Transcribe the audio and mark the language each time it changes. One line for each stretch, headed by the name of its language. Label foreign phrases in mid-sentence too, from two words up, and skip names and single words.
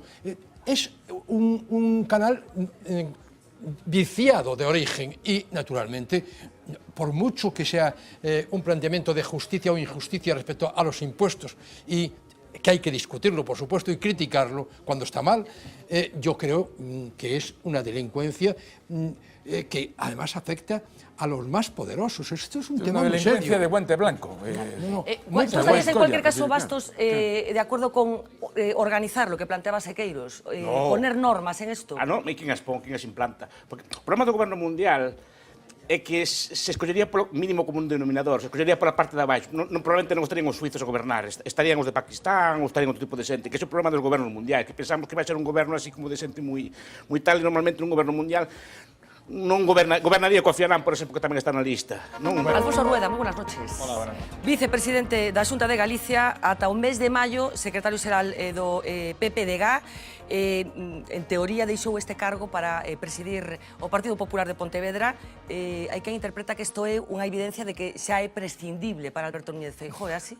Spanish: Es un canal viciado de origen y, naturalmente, por mucho que sea un planteamiento de justicia o injusticia respecto a los impuestos y que hay que discutirlo, por supuesto, y criticarlo cuando está mal, yo creo que es una delincuencia que además afecta a los más poderosos. Esto es un tema muy serio. Una delincuencia de guante blanco. ¿Estarías en cualquier caso, Bastos, de acuerdo con organizar lo que planteaba Sequeiros? Poner normas en esto?
Galician: Non, e quen as pon, quen as implanta? Porque o problema do goberno mundial é que se escollería polo mínimo común denominador, se escollería pola parte de abaixo. Probablemente non estarían os suizos a gobernar, estarían os de Pakistán, ou estarían outro tipo de xente, que é o problema dos gobernos mundiais, que pensamos que vai ser un goberno así como de xente moi tal, e normalmente un goberno mundial non gobernaría coa Fianán, por exemplo, que tamén está na lista.
Spanish: Alfonso Rueda, moi buenas noches. Hola, buenas noches.
Galician: Vicepresidente da Xunta de Galicia, ata o mes de maio, secretario xeral do PPDG, en teoría deixou este cargo para presidir o Partido Popular de Pontevedra. Hai quen interpreta que isto é unha evidencia de que xa é prescindible para Alberto Núñez Feijóo, é así?